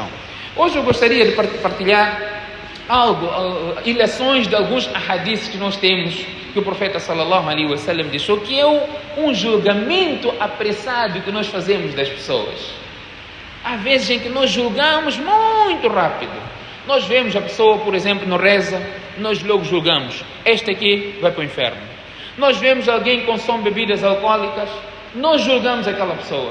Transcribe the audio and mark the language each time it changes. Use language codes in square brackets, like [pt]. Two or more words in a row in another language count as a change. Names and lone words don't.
[pt] Hoje eu gostaria de partilhar ilações de alguns ahadiths que nós temos, que o profeta [ar] صلى الله عليه وسلم [pt] deixou, que é um julgamento apressado que nós fazemos das pessoas. Há vezes em que nós julgamos muito rápido. Nós vemos a pessoa, por exemplo, não reza, nós logo julgamos: este aqui vai para o inferno. Nós vemos alguém que consome bebidas alcoólicas, nós julgamos aquela pessoa.